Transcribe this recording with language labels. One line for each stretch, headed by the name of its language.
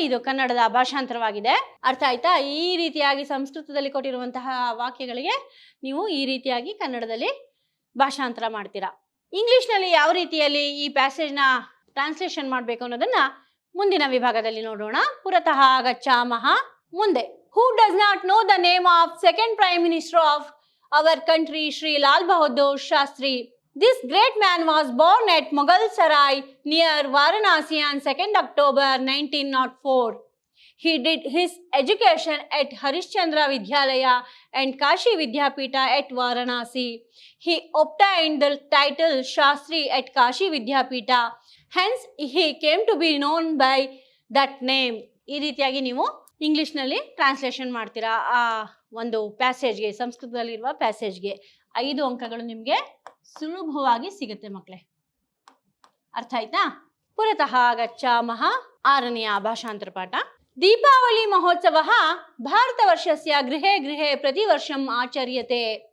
Kannada: ಇದು ಕನ್ನಡದ ಭಾಷಾಂತರವಾಗಿದೆ. ಅರ್ಥ ಆಯ್ತಾ? ಈ ರೀತಿಯಾಗಿ ಸಂಸ್ಕೃತದಲ್ಲಿ ಕೊಟ್ಟಿರುವಂತಹ ವಾಕ್ಯಗಳಿಗೆ ನೀವು ಈ ರೀತಿಯಾಗಿ ಕನ್ನಡದಲ್ಲಿ ಭಾಷಾಂತರ ಮಾಡ್ತೀರಾ. ಇಂಗ್ಲಿಷ್ನಲ್ಲಿ ಯಾವ ರೀತಿಯಲ್ಲಿ ಈ ಪ್ಯಾಸೇಜ್ನ ಟ್ರಾನ್ಸ್ಲೇಷನ್ ಮಾಡಬೇಕು ಅನ್ನೋದನ್ನ ಮುಂದಿನ ವಿಭಾಗದಲ್ಲಿ ನೋಡೋಣ.
Sanskrit: ಪುರತಃ ಗಚ್ಚಾಮಃ.
Kannada: ಮುಂದೆ,
English: Who does not know the name of second prime minister of our country Shri Lal Bahadur Shastri. This great man was born at Mughal Sarai near Varanasi on 2nd October 1904. He did his education at Harishchandra Vidyalaya and Kashi Vidyapita at Varanasi. He obtained the title Shastri at Kashi Vidyapita. Hence, he came to be known by that name.
Kannada: ಈ ರೀತಿಯಾಗಿ ನೀವು ಇಂಗ್ಲಿಷ್ನಲ್ಲಿ translation ಮಾಡ್ತೀರಾ ಆ ಒಂದು ಪ್ಯಾಸೇಜ್ಗೆ, ಸಂಸ್ಕೃತದಲ್ಲಿರುವ ಪ್ಯಾಸೇಜ್ಗೆ. 5 ಅಂಕಗಳು ನಿಮಗೆ ಸುಲಭವಾಗಿ ಸಿಗುತ್ತೆ ಮಕ್ಕಳೇ. ಅರ್ಥ ಆಯ್ತಾ?
Sanskrit: ಪುರತಃ ಗಚ್ಚಾಮಃ.
Kannada: 6ನೆಯ ಭಾಷಾಂತರ ಪಾಠ.
Sanskrit: ದೀಪಾವಳಿ ಮಹೋತ್ಸವ ಭಾರತ ವರ್ಷಸ್ಯ ಗೃಹೇ ಗೃಹೇ ಪ್ರತಿ ವರ್ಷಂ ಆಚರ್ಯತೆ.